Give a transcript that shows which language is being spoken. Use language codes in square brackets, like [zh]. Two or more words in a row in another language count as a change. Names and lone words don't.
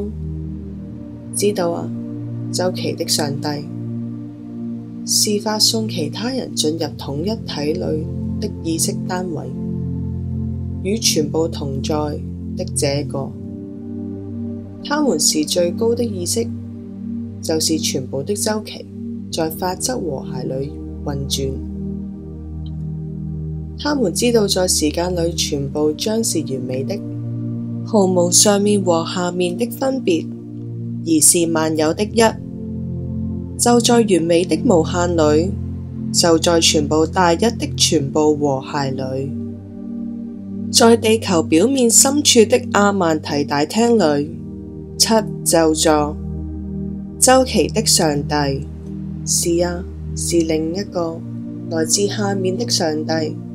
[zh] 知道啊，周期的上帝是發送其他人進入統一體裏的意識單位，與全部同在的這個，他們是最高的意識，就是全部的周期在法則和諧裏運轉。他們知道在時間裏全部將是完美的，毫無上面和下面的分別，而是萬有的一。就在完美的無限裏，就在全部大一的全部和諧裏。在地球表面深處的阿曼提大廳裏，七就座，週期的上帝，是啊，是另一個來自下面的上帝。